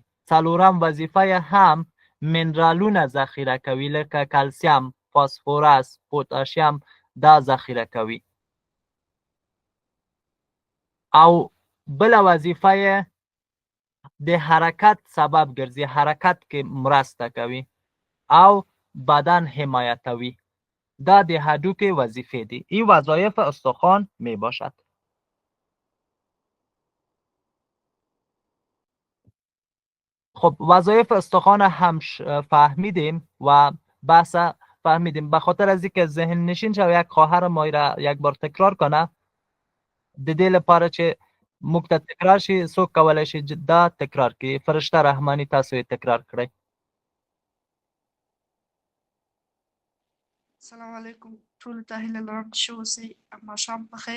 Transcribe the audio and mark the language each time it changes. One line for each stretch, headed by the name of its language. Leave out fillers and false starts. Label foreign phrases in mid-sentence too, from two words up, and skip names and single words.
Pashto: څلورم وظیفه هم منرالونه ذخیره کوي، لکه کلسیم، فسفرس، پتاسیم، دا ذخیره کوي. او بل وظیفه د حرکت سبب ګرځي، حرکت کې مرسته کوي او بدن حمایتوي. دا د هډوکي وظیفه دي.
Persian: این وظایف استخوان می باشد. خب وظایف استخوان هم فهمیدیم و بحث فهمیدیم. به خاطر از اینکه ذهن نشین شو، یک خواهر ما را یک بار تکرار کنه،
Pashto: د دې لپاره چې موږ ته تکرار شي، څوک کولی شي دا تکرار کړي؟ فرشته رحماني تاسو یې تکرار کړئ.
Arabic: السلام علیکم
Pashto: ټولو ته هیله لرم چې ښه اوسئ. ماښام په خیر.